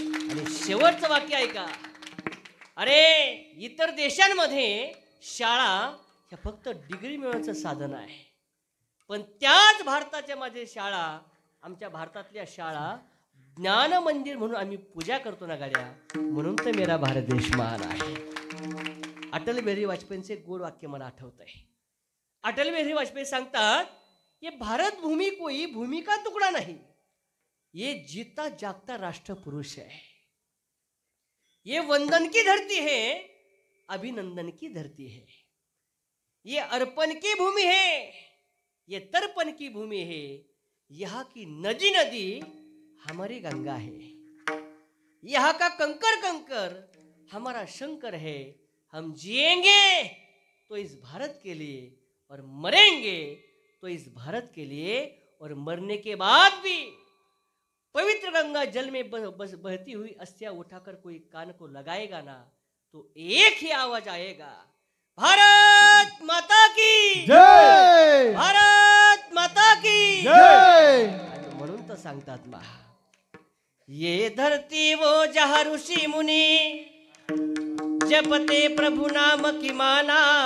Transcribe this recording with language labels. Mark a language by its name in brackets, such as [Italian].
[Marathi] आणि शेवटचं वाक्य ऐका, अरे इतर देशांमध्ये शाळा ह्या फक्त डिग्री मिळवण्याचं साधन आहे, पण त्याच भारताच्या मध्ये शाळा, आमच्या भारतातल्या शाळा ज्ञान मंदिर म्हणून आम्ही पूजा करतो ना गाड्या, म्हणून तर [Hindi] मेरा भारत देश महान [Marathi] आहे. अटल बिहारी वाजपेयींचे गोड वाक्य मला आठवत आहे. अटल बिहारी वाजपेयी सांगतात, [Hindi] ये भारत भूमी कोई भूमि का तुकडा नहीं, ये जीता जागता राष्ट्र पुरुष है. ये वंदन की धरती है, अभिनंदन की धरती है. ये अर्पण की भूमि है, ये तर्पण की भूमि है. यहाँ की नदी नदी हमारी गंगा है. यहाँ का कंकर कंकर हमारा शंकर है. हम जिएंगे तो इस भारत के लिए और मरेंगे तो इस भारत के लिए, और मरने के बाद भी पवित्र गंगा जल में बहती हुई अस्थियां उठाकर कोई कान को लगाएगा ना, तो एक ही आवाज आएगा, भारत माता की जय. भारत माता की जय. [Marathi] आणि म्हणून तर सांगतात महा, [Hindi] ये धरती वो जहाँ ऋषि मुनि जपते प्रभु नाम की माला.